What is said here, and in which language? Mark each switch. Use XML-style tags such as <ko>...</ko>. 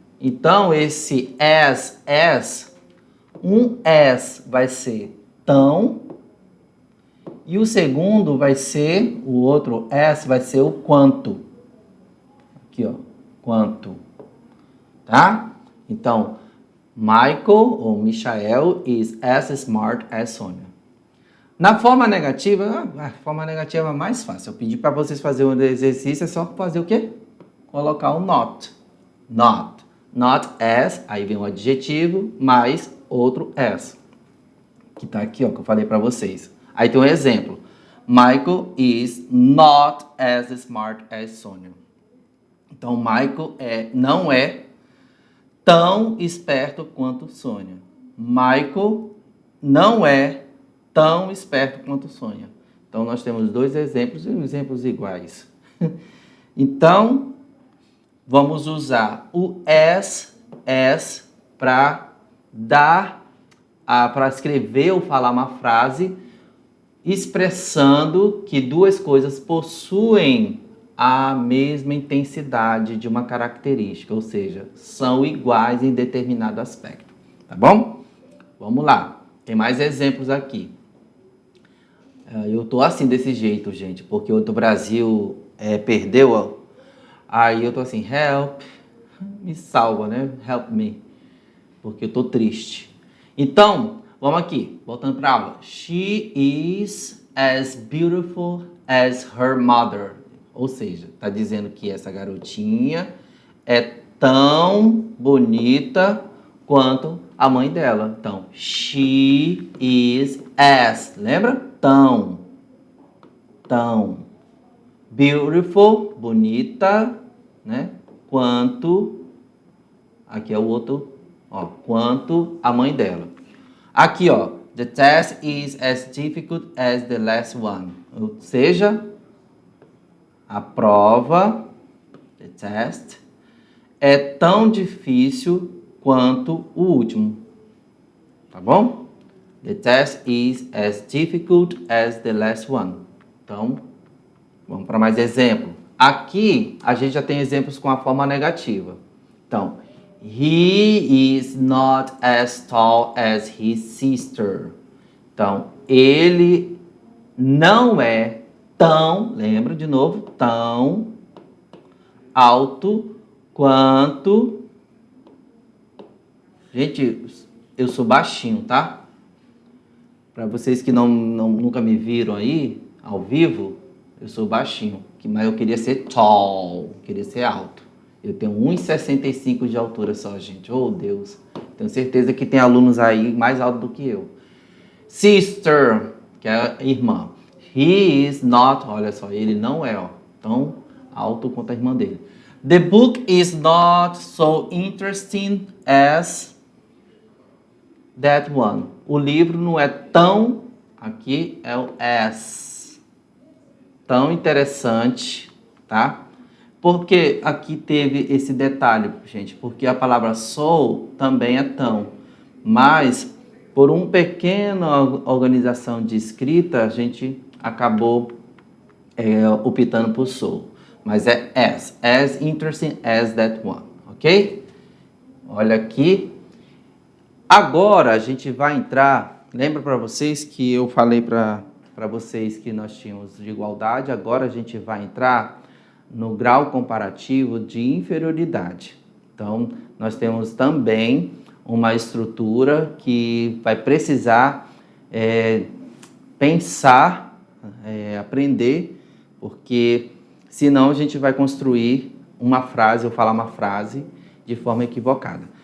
<pt>Então, esse as, um as vai ser tão, e o segundo vai ser, o outro as vai ser o quanto. Aqui, ó, quanto. Tá?</pt> <en>Então, Michael ou Michael is as smart as Sônia.</en> <pt>Na forma negativa, a forma negativa é mais fácil. Eu pedi para vocês fazerem um exercício, é só fazer o quê? Colocar o not. Not. Not as, aí vem o adjetivo, mais outro as. Que tá aqui, ó, que eu falei para vocês. Aí tem um exemplo.</pt> <en>Michael is not as smart as Sônia.</en> <pt>Então, Michael não é tão esperto quanto Sônia. Michael não é tão esperto quanto Sônia. Então, nós temos dois exemplos e exemplos iguais. Então, vamos usar o as para para escrever ou falar uma frase expressando que duas coisas possuem a mesma intensidade de uma característica, ou seja, são iguais em determinado aspecto. Tá bom? Vamos lá. Tem mais exemplos aqui. Eu tô assim desse jeito, gente, porque o do Brasil perdeu, ó. Aí eu tô assim, help, me salva, né?</pt> <en>Help me,</en> <pt>porque eu tô triste. Então, vamos aqui, voltando para a aula.</pt> <en>She is as beautiful as her mother.</en> <pt>Ou seja, tá dizendo que essa garotinha é tão bonita quanto a mãe dela. Então,</pt> <en>she is as,</en> <pt>lembra? Tão. Beautiful, bonita, né? Quanto, aqui é o outro, ó, quanto a mãe dela. Aqui, ó,</pt> <en>the test is as difficult as the last one.</en> <pt>Ou seja, a prova,</pt> <en>the test,</en> <pt>é tão difícil quanto o último. Tá bom?</pt> <en>The test is as difficult as the last one.</en> <pt>Então, vamos para mais exemplo. Aqui, a gente já tem exemplos com a forma negativa.</pt> <en>Então, he is not as tall as his sister.</en> <pt>Então, ele não é tão, lembra de novo, tão alto quanto... Gente, eu sou baixinho, tá? Para vocês que nunca me viram aí, ao vivo, eu sou baixinho. Mas eu queria ser tall, queria ser alto. Eu tenho 1,65 de altura só, gente. Oh, Deus. Tenho certeza que tem alunos aí mais altos do que eu. Sister, que é a irmã. He is not, olha só, ele não é tão alto quanto a irmã dele.</pt> <en>The book is not so interesting as that one.</en> <pt>O livro não é tão, aqui é o as, tão interessante, tá? Porque aqui teve esse detalhe, gente, porque a palavra so também é tão, mas por uma pequena organização de escrita, a gente acabou optando por so. Mas é</pt> <en>as interesting as that one, ok?</en> <pt>Olha aqui. Agora a gente vai entrar, lembra para vocês que eu falei para vocês que nós tínhamos de igualdade, agora a gente vai entrar no grau comparativo de inferioridade. Então, nós temos também uma estrutura que vai precisar pensar, aprender, porque senão a gente vai construir uma frase ou falar uma frase de forma equivocada.</pt>